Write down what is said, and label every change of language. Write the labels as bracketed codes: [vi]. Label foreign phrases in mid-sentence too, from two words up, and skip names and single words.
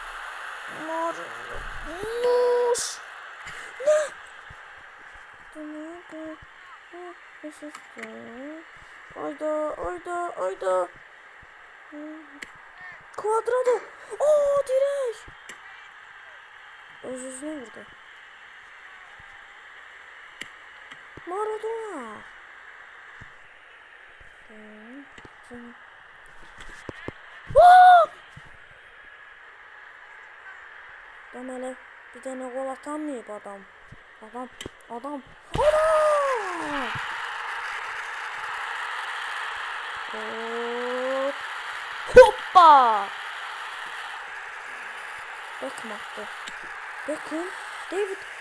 [az] Marmuş. Ne? Ayda. Cuadrado. Direk. Öz-özünə vurdu. Maradona. Deməli bir dənə gol atamayıb adam. Hoppa! Beckham attı. David.